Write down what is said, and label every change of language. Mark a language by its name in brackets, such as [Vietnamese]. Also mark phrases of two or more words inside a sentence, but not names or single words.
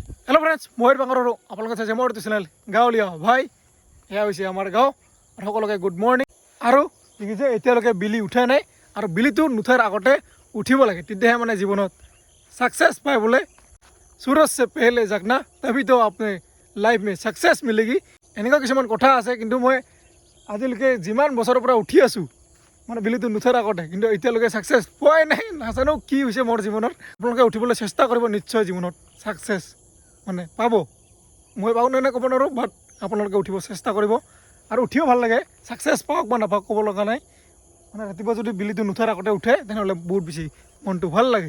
[English] hello friends [Assamese] मोहित बांगर आपलोक चाइছে মোৰ চেনেল গাঁৱলীয়া ভাই এয়া হৈছে আমাৰ গাঁও আৰু সকলোকে [English] good morning [Assamese] আৰু দেখিছে এতিয়ালৈকে বিলি উঠা নাই আৰু বিলিটো নুঠাৰ আগতে উঠিব লাগে তেতিয়াহে মানে জীৱনত [Hindi] सक्सेस पाए बोले सूरज से पहले जगना तभी तो अपने लाइफ में सक्सेस मिलेगी [Assamese] এনেকুৱা কিছুমান কথা আছে কিন্তু মই আজিলৈকে যিমান বছৰৰ পৰা উঠি আছো মানে বিলিটো নুঠাৰ আগতে কিন্তু এতিয়ালৈকে सक्सेस পোৱাই নাই নাজানো কি হৈছে মোৰ জীৱনত আপোনালোকে উঠিবলৈ চেষ্টা কৰিব নিশ্চয় জীৱনত सक्सेस মানে পাব মই পাওঁ নে ক'ব নোৱাৰোঁ বাট আপোনালোকে উঠিব চেষ্টা কৰিব আৰু উঠিও ভাল লাগে सक्सेस পাওক বা নাপাওক ক'ব লগা নাই মানে ৰাতিপুৱা যদি বিলিটো নুঠাৰ আগতে উঠে তেনেহ'লে বহুত বেছি মনটো ভাল লাগে